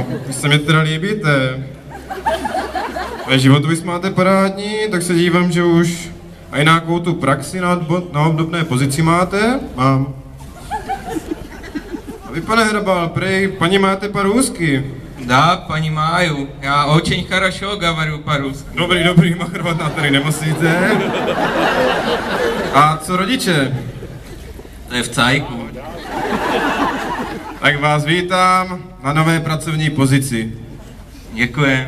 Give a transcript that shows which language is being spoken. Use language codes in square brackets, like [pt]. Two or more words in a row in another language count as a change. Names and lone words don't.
[cs] Vy se mě teda líbíte. Ve životopis máte parádní, tak se dívám, že už a nějakou tu praxi na obdobné pozici máte? Mám. A vy, pane Hrabal, prej, paní máte pár úzky. [ru] Да, понимаю. Я очень хорошо говорю по-русски. [cs] Dobrý, machrovat tady nemusíte. A co rodiče? To je v cajku. Tak vás vítám na nové pracovní pozici. Děkujem.